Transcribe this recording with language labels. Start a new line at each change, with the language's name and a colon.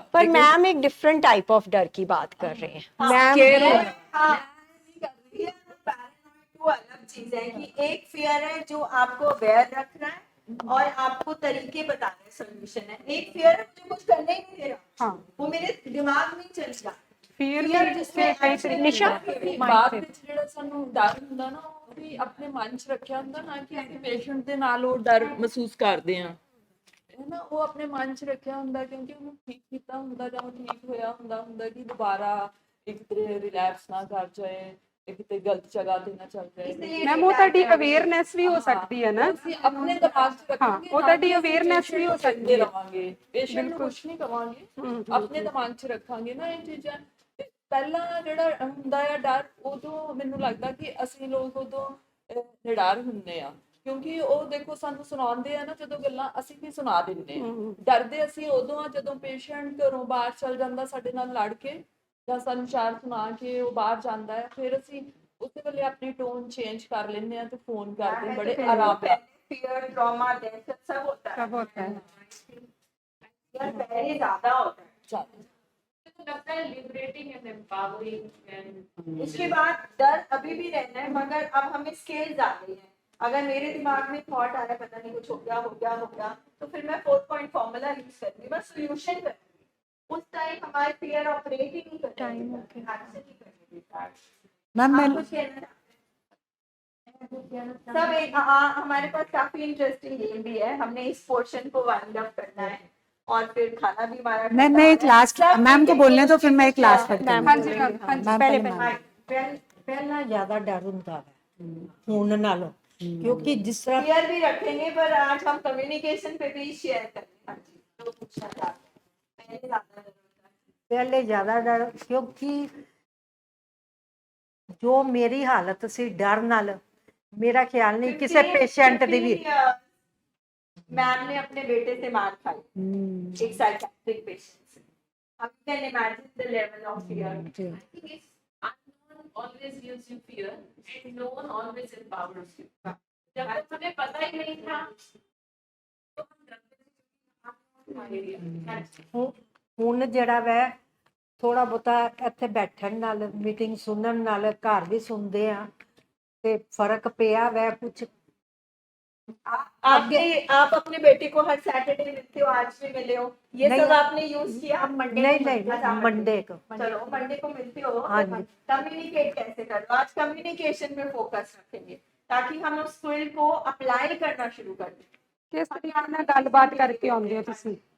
Hindi: पर मैम एक different type of डर की बात कर रहे हैं मैम। अलग चीज है कि एक फियर है जो आपको अवेयर रखना है और आपको तरीके बताने हैं, सोल्यूशन है। एक फियर है मुझे कुछ करने ही नहीं दे रहा, हाँ वो मेरे दिमाग में चलेगा। फियर जिसमें निशा
Punjabi: ਬਾਅਦ ਵਿੱਚ ਜਿਹੜਾ ਸਾਨੂੰ ਡਰ ਹੁੰਦਾ ਨਾ, ਉਹ ਵੀ ਆਪਣੇ ਮਨ 'ਚ ਰੱਖਿਆ ਹੁੰਦਾ ਨਾ, ਕਿ ਅਸੀਂ ਪੇਸ਼ੈਂਟ ਦੇ ਨਾਲ ਉਹ ਡਰ ਮਹਿਸੂਸ ਕਰਦੇ ਆ, ਹੈ ਨਾ। ਉਹ ਆਪਣੇ ਮਨ 'ਚ ਰੱਖਿਆ ਹੁੰਦਾ ਕਿਉਂਕਿ ਉਹਨੂੰ ਠੀਕ ਕੀਤਾ ਹੁੰਦਾ ਜਾਂ ਉਹ ਠੀਕ ਹੋਇਆ ਹੁੰਦਾ ਕਿ ਦੁਬਾਰਾ ਇੱਕ ਤੇ ਰਿਲੈਪਸ ਨਾ ਕਰ ਜਾਏ, ਇੱਕ ਤੇ ਗਲਤ ਜਗ੍ਹਾ ਤੇ ਨਾ ਚੱਲ ਜਾਏ। ਮੈਮ ਉਹ ਤੁਹਾਡੀ ਅਵੇਅਰਨੈਸ ਵੀ ਹੋ ਸਕਦੀ ਹੈ ਨਾ, ਅਸੀਂ ਆਪਣੇ ਦਿਮਾਗ 'ਚ ਰੱਖਾਂਗੇ, ਉਹ ਤੁਹਾਡੀ ਅਵੇਅਰਨੈਸ ਵੀ ਹੋ ਸਕਦੀ ਹੈ। ਰਵਾਂਗੇ ਪੇਸ਼ੈਂਟ ਨੂੰ ਕੁਝ ਨਹੀਂ ਕਵਾਂਗੇ, ਆਪਣੇ ਦਿਮਾਗ 'ਚ ਰੱਖਾਂਗੇ ਨਾ ਇਹ ਚੀਜ਼ਾਂ। ਪਹਿਲਾਂ ਜਿਹੜਾ ਹੁੰਦਾ ਆ ਡਰ, ਉਦੋਂ ਮੈਨੂੰ ਲੱਗਦਾ ਕਿ ਅਸੀਂ ਲੋਕ ਉਦੋਂ ਨਿਡਰ ਹੁੰਦੇ ਆ, ਕਿਉਂਕਿ ਉਹ ਦੇਖੋ ਸਾਨੂੰ ਸੁਣਾਉਂਦੇ ਆ ਨਾ ਜਦੋਂ ਗੱਲਾਂ, ਅਸੀਂ ਵੀ ਸੁਣਾ ਦਿੰਦੇ ਆ। ਡਰਦੇ ਅਸੀਂ ਉਦੋਂ ਆ ਜਦੋਂ ਪੇਸ਼ੈਂਟ ਘਰੋਂ ਬਾਹਰ ਚਲ ਜਾਂਦਾ ਸਾਡੇ ਨਾਲ ਲੜ ਕੇ, ਜਾਂ ਸਾਨੂੰ ਚਾਰ ਸੁਣਾ ਕੇ ਉਹ ਬਾਹਰ ਜਾਂਦਾ ਹੈ, ਫਿਰ ਅਸੀਂ ਉਸੇ ਵੇਲੇ ਆਪਣੀ ਟੋਨ ਚੇਂਜ ਕਰ ਲੈਂਦੇ ਆ ਤੇ ਫੋਨ ਕਰਦੇ ਬੜੇ ਆਰਾਮ ਨਾਲ।
Hindi: फियर ट्रॉमा दहशत सब होता है, सब होता है। यार पहले ज्यादा होता है। लगता है लिबरेटिंग एंड एम्पावरिंग एंड उसके बाद डर अभी भी रहना है, मगर अब हमें स्केल्स आ गई है। अगर मेरे दिमाग में थॉट आ रहा है पता नहीं कुछ हो गया, तो फिर मैं 4 पॉइंट फॉर्मूला यूज करूंगी, बस सोल्यूशन करूंगी। उस टाइम हमारे फियर ऑपरेट ही नहीं करता, टाइम ओके एक्शन नहीं करेंगे। मैम मैं कुछ कहना सब एक हमारे पास काफी इंटरेस्टिंग गेम भी है, हमने इस पोर्शन को वाइंड अप करना है और फिर खाना भी हमारा मैं एक लास्ट मैम को बोलने तो फिर मैं एक लास्ट करती हूँ। हाँ जी मैम, हाँ जी, मैम पहले पहले मैम।
Punjabi: ਪਹਿਲਾਂ ਜ਼ਿਆਦਾ ਡਰ ਹੁੰਦਾ ਹੈ ਹੁਣ ਨਾਲੋਂ ਕਿਉਂकि
Hindi: जिस तरह शेयर भी रखेंगे, पर आज हम कम्युनिकेशन पे भी शेयर करेंगे। हाँ जी, जो पूछना चाहते हैं, पहले ज्यादा डर होता है।
Punjabi: ਪਹਿਲੇ ਜ਼ਿਆਦਾ ਡਰ ਕਿਉਂਕਿ ਜੋ ਮੇਰੀ ਹਾਲਤ ਸੀ ਡਰ ਨਾਲ ਮੇਰਾ ਖਿਆਲ ਨਹੀਂ ਕਿਸੇ ਪੇਸ਼ੈਂਟ ਦੀ ਵੀ
Hindi: मैम ने अपने बेटे से मार खाई एक साइकियाट्रिक पेशेंट से।
English: अब you can imagine the level of fear. I think it's unknown always gives you fear and known always empowers you.
Hindi: जब तक हमें पता ही नहीं था तो हम डरते थे हमारे लिए।
Punjabi: ਹੁਣ ਜਿਹੜਾ ਵੈ ਥੋੜਾ ਬਹੁਤਾ ਇੱਥੇ ਬੈਠਣ ਨਾਲ ਮੀਟਿੰਗ ਸੁਣਨ ਨਾਲ ਘਰ ਵੀ ਸੁਣਦੇ ਆ ਤੇ ਫਰਕ ਪਿਆ ਵੈ ਕੁਝ
Hindi: आप अपने बेटे को हर सैटरडे मिलते हो, आज भी मिले हो, ये नहीं, सब आपने यूज किया? मंडे नहीं मंडे को चलो मंडे को मिलते हो, हाँ जी। कम्युनिकेट कैसे कर लो? आज कम्युनिकेशन में फोकस रखेंगे ताकि हम उस स्किल को अप्लाई करना शुरू कर दें।
Punjabi: ਕਿਸ ਤਰੀਕੇ ਨਾਲ ਗੱਲਬਾਤ ਕਰਕੇ ਆਉਂਦੇ ਹੋ ਤੁਸੀਂ?